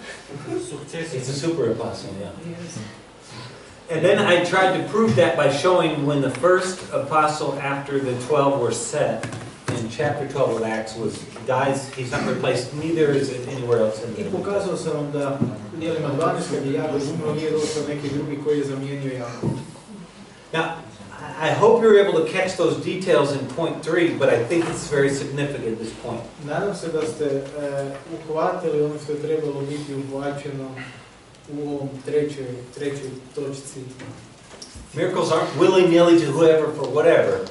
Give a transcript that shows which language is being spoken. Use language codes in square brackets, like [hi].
[en] It's a super apostle, yeah. And then I tried to prove that by showing when the first apostle after the 12 were set in chapter 12 of Acts dies, he's not replaced, neither is it anywhere else in the I New Testament. [hr] pokazao sam vam da u djelima 12 kad je Jakov umro nije došao neki drugi koji je zamijenio Jakova. [en] Now, I hope you're able to catch those details in point 3, but I think it's very significant, this point. [hr] Nadam se da ste uhvatili ono što je trebalo biti uhvaćeno u ovom trećoj točci. [en] Miracles aren't willy-nilly to whoever for whatever,